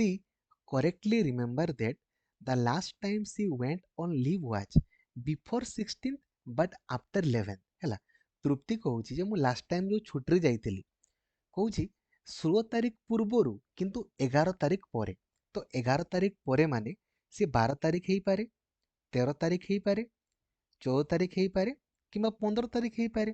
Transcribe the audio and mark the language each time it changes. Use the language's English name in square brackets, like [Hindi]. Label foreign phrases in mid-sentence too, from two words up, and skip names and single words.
[English] correctly remember that the last time she went on leave was before 16th but after 11 ହେଲା। [Odia] ତୃପ୍ତି କହୁଛି ଯେ ମୁଁ [English] last time [Odia] ଯୋଉ ଛୁଟିରେ ଯାଇଥିଲି, କହୁଛି 16 ତାରିଖ ପୂର୍ବରୁ କିନ୍ତୁ 11 ତାରିଖ ପରେ। ତ 11 ତାରିଖ ପରେ ମାନେ ସେ 12 ତାରିଖ ହେଇପାରେ, 13 ତାରିଖ ହେଇପାରେ, 14 ତାରିଖ ହେଇପାରେ କିମ୍ବା 15 ତାରିଖ ହେଇପାରେ।